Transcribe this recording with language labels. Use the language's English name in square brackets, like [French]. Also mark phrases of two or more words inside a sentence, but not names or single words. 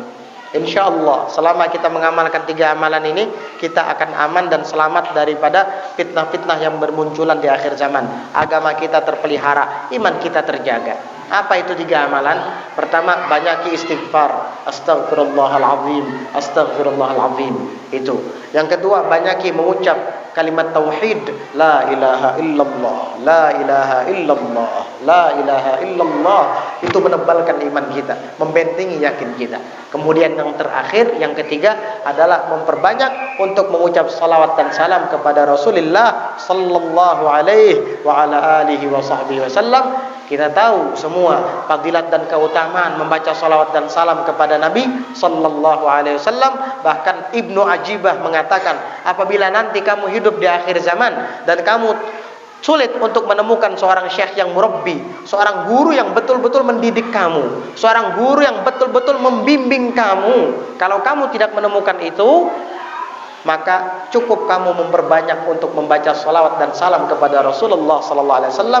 [Arabic] إن شاء الله [Malay] selama kita mengamalkan 3 amalan ini, kita akan aman dan selamat daripada fitnah-fitnah yang bermunculan di akhir zaman. Agama kita terpelihara, iman kita terjaga. Apa itu 3 amalan? Pertama, banyaki istighfar, [Arabic] أستغفر الله العظيم، أستغفر الله العظيم. [Malay] Itu. Yang kedua, banyaki mengucap kalimat tauhid, [Arabic] لا إله إلا الله، لا إله إلا الله، لا إله إلا الله. [Malay] Itu menebalkan iman kita, membentengi yakin kita. Kemudian yang terakhir, yang ketiga adalah memperbanyak untuk mengucap salawat dan salam kepada Rasulullah [Arabic] صلى الله عليه وعلى آله وصحبه وسلم. [Malay] Kita tahu semua fadilat dan keutamaan membaca salawat dan salam kepada Nabi [Arabic] صلى الله عليه وسلم. [Malay] Bahkan Ibnu Ajibah mengatakan, apabila nanti kamu hidup di akhir zaman dan kamu sulit untuk menemukan seorang syekh yang murabbi, seorang guru yang betul-betul mendidik kamu, seorang guru yang betul-betul membimbing kamu, kalau kamu tidak menemukan itu, maka cukup kamu memperbanyak untuk membaca salawat dan salam kepada Rasulullah [Arabic] صلى الله عليه وسلم.